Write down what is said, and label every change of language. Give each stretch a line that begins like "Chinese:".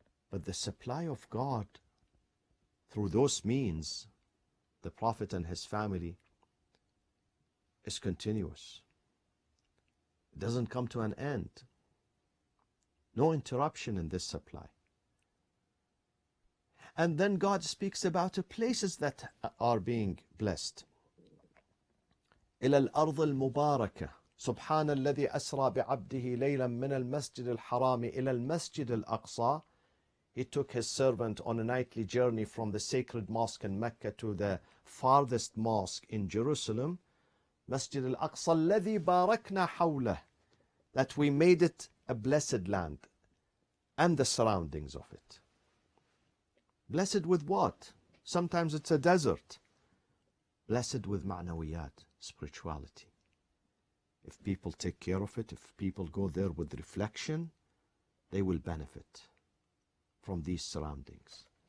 English: But the supply of God, through those means, the Prophet and his family, is continuous. It doesn't come to an end. No interruption in this supply. And then God speaks about the places that are being blessed.
Arabic: إلى الأرض المباركة سبحان الذي أسرى بعبده ليلا من المسجد الحرام إلى المسجد الأقصى.
English: He took his servant on a nightly journey from the sacred mosque in Mecca to the farthest mosque in Jerusalem.
Arabic: Masjid al-Aqsa الذي باركنا حوله.
English: That we made it a blessed land and the surroundings of it. Blessed with what? Sometimes it's a desert. Blessed with ma'nawiyat, spirituality. If people take care of it, if people go there with reflection, they will benefit from these surroundings.